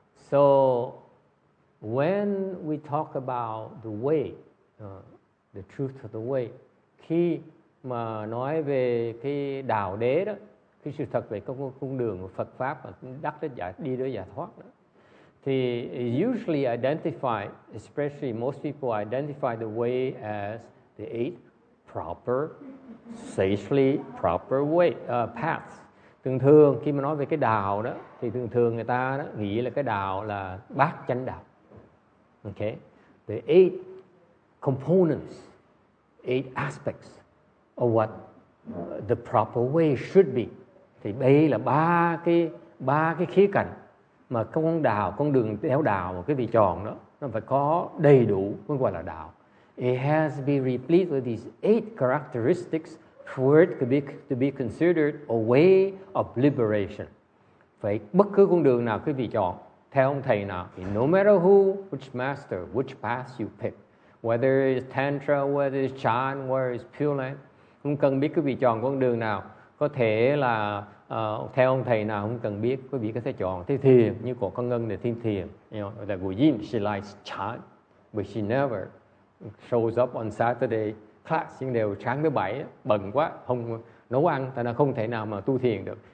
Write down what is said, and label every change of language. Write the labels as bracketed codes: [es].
[en] So when we talk about the way, the truth of the way, [vi] khi mà nói về cái đạo đế đó, cái sự thật về con đường của Phật pháp và đắc đến đi đến giải thoát đó, thì [en] usually identify, especially most people identify the way as the eight proper, sagely proper way, paths. [vi] Thường khi mà nói về cái đạo đó, thì thường người ta đó, nghĩ là cái đạo là bát chánh đạo. [en] Okay, the eight components, eight aspects of what the proper way should be. [vi] Thì đây là ba cái khía cạnh mà con đường theo đạo mà cái vị chọn đó, nó phải có đầy đủ mới gọi là đạo. [en] It has to be replete with these eight characteristics for it to be considered a way of liberation. [vi] Vậy bất cứ con đường nào quý vị chọn, theo ông thầy nào, [en] no matter who, which master, which path you pick, whether it's Tantra, whether it's Chan, whether it's Pure Land, [vi] không cần biết quý vị chọn con đường nào, có thể là theo ông thầy nào không cần biết, quý vị có thể chọn thế thiền, như của con Ngân để thiên thiền, là Gu Yin, [en] she likes Chan, but she never shows up on Saturday class, [vi] nhưng đều sáng thứ bảy bận quá, không nấu ăn, tại nó không thể nào mà tu thiền được.